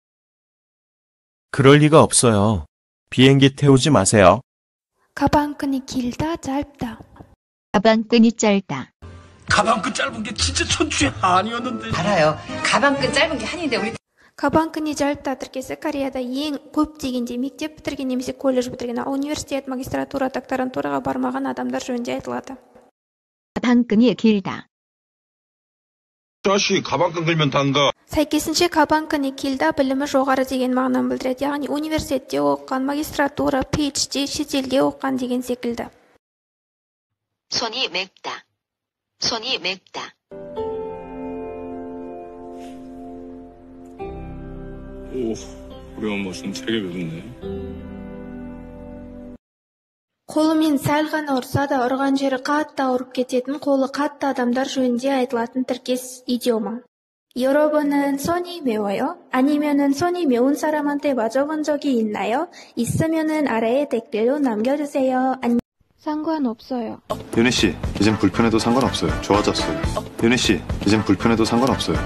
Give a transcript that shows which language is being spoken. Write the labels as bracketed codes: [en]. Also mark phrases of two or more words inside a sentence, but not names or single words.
[ko] 그럴 리가 없어요. 비행기 태우지 마세요. 가방끈이 길다, 짧다. 가방끈이 짧다. 가방끈 짧은 게 진짜 천추의 아니었는데. 알아요. 가방끈 짧은 게 한인데 우리 가방끈이 짧다 [kk] тіркесі Кореяда ең көп дегенде мектеп бітірген немесе колледж бітірген, университет, магистратура, докторантураға бармаған адамдар жөнінде айтылады. [ko] 가방끈이 길다. 자식 가방끈 걸면 단가. [kk] сәйкесінше [ko] 가방끈이 길다 [kk] білімі жоғары деген мағынаны білдіреді, яғни университетте оқыған, магистратура, PhD, шетелде оқыған деген секілді. [ko] 손이 맵다. 손이 맵다. 오, 우리 엄마 좀 되게 맵네. [kk] қолымен сәл ғана ұрса да ұрған жері қатты ауырып кететін, қолы қатты адамдар жөнінде айтылатын тіркес идиома. [ko] 여러분은 손이 매워요? 아니면은 손이 매운 사람한테 맞아본 적이 있나요? 있으면은 아래에 댓글로 남겨주세요. 상관없어요. 윤희 씨, 이젠 불편해도 상관없어요. 좋아졌어요. 윤희 씨, 이젠 불편해도 상관없어요.